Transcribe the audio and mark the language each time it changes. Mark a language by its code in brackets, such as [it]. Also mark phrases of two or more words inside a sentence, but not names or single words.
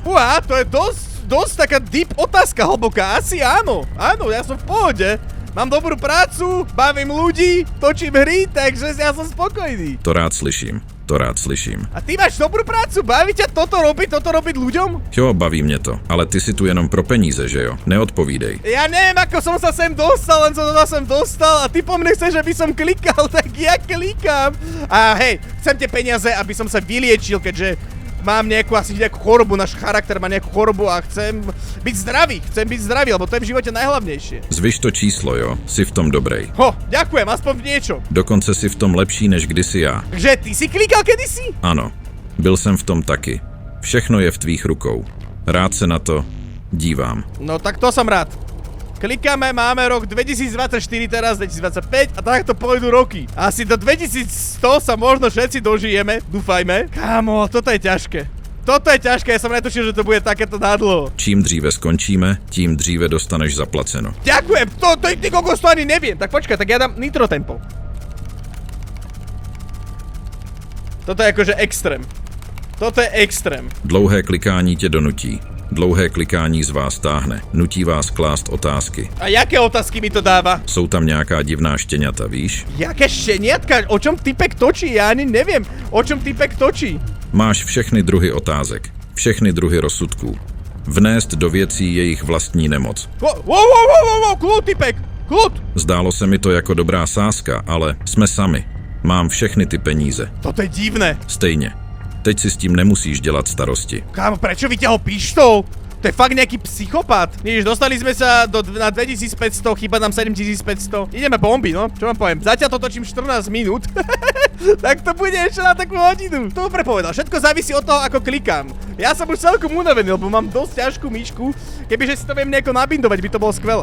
[sk] Uá, to je dosť taká deep otázka, hlboká. Asi áno. Áno, ja som v pohode. Mám dobrú prácu, bavím ľudí, točím hry, takže ja som spokojný. [cs] To rád slyším. [sk] A ty máš dobrú prácu, baví ťa toto robiť ľuďom? [cs] Jo, baví mě to, ale ty si tu jenom pro peníze, že jo? Neodpovídej. [sk] Ja neviem, ako som sa sem dostal, len som to sem dostal a ty po mne chceš, aby som klikal, tak ja klikám. A hej, chcem tie peniaze, aby som sa vyliečil, keďže mám nejakú chorobu, náš charakter má nejakú chorobu a chcem byť zdravý, lebo to je v živote najhlavnejšie. [cs] Zvyš to číslo, jo? Si v tom dobrej. [sk] Ho, ďakujem, aspoň v niečo. [cs] Dokonce si v tom lepší než kdysi já. [sk] Že ty si klikal kedysi? [cs] Ano, byl jsem v tom taky. Všechno je v tvých rukou. Rád se na to dívám. [sk] No tak to som rád. Klikáme, máme rok 2024 teraz, 2025 a takto pôjdu roky. Asi do 2100 sa možno všetci dožijeme, dúfajme. Kámo, toto je ťažké, ja som netušil, že to bude takéto nadlho. [cs] Čím dříve skončíme, tím dříve dostaneš zaplaceno. [sk] Ďakujem, ty kokos to ani neviem. Tak počkaj, tak ja dám nitro tempo. Toto je akože extrém. [cs] Dlouhé klikání tě donutí. Dlouhé klikání z vás táhne. Nutí vás klást otázky. [sk] A jaké otázky mi to dáva? [cs] Jsou tam nějaká divná štěňata, víš? Jaké štěňatka? [sk] O čom typek točí? Ja ani neviem, o čom typek točí. [cs] Máš všechny druhy otázek. Všechny druhy rozsudků. Vnést do věcí jejich vlastní nemoc. [sk] Wow, klud, typek, klud. [cs] Zdálo se mi to jako dobrá sázka, ale jsme sami. Mám všechny ty peníze. [sk] Toto je divné. [cs] Stejně. Teď si s tím nemusíš dělat starosti. [sk] Kámo, prečo vyťahol pištol? To je fakt nejaký psychopat. Vidíš, dostali sme sa na 2500, chýba nám 7500. Ideme bomby, no, čo vám poviem. Zatiaľ to točím 14 minút. Tak to bude ešte na takú hodinu. To prepovedal, všetko závisí od toho, ako klikám. Ja som už celkom unavený, lebo mám dosť ťažkú myšku. Kebyže si to viem nejako nabindovať, by to bolo skvelé.